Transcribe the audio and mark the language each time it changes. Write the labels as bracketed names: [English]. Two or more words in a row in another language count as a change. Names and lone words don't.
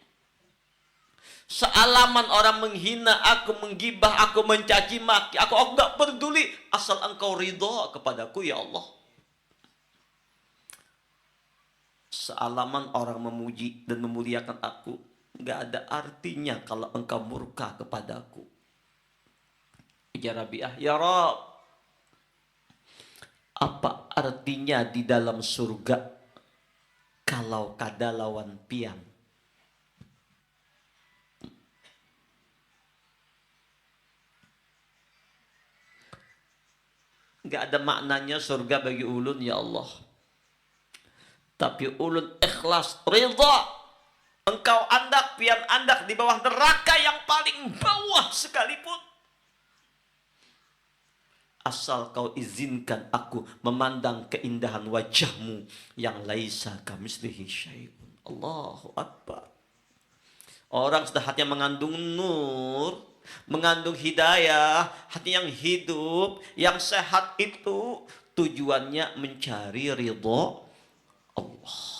[Indonesian] Sealaman orang menghina aku, menggibah aku, mencaci maki aku nggak peduli, asal engkau ridha kepadaku ya Allah. Sealaman orang memuji dan memuliakan aku, nggak ada artinya kalau engkau murka kepadaku. Ya Rabi'ah, ya Rabb, [Banjar] apa artinya di dalam surga kalau kada lawan pian? [Indonesian] Nggak ada maknanya surga bagi ulun ya Allah. Tapi ulun ikhlas, ridha. [Banjar] Engkau andak, pian andak di bawah neraka yang paling bawah sekalipun. [Indonesian] Asal kau izinkan aku memandang keindahan wajahmu yang [Arabic] ليس كمثله شيء. الله أكبر. [Indonesian] Orang sudah hatinya mengandung nur, mengandung hidayah, hati yang hidup, yang sehat itu tujuannya mencari ridha Allah.